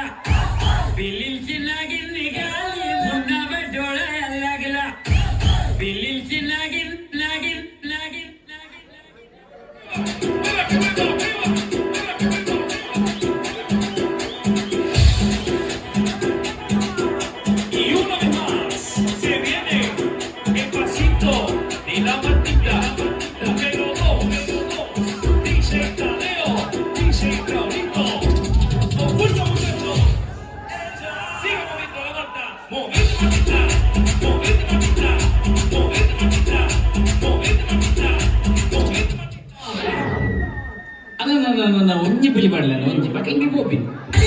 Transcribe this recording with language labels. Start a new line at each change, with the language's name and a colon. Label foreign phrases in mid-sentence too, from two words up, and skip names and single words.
Marathi: बिलीची नागिन निघाली मुन्नावर डोळा लागला. बिलीची नागिन नागिन नागिन
Spanish: Y una vez más se viene el pasito de la matita. Número 2, dice Tadeo, dice Claudito. Con fuerza, muchachos. Sigue moviendo la mata. Movete matita, movete matita, movete matita, movete matita, movete matita.
Tulu: ಒಂಜಿ ಪುಲಿ ಮಾಡಲ್ಲ ಒಂಜಿ ಪಕ್ಕ
Kannada: ಹಿಂಗೆ ಹೋಗ್ಬಿಟ್ಟು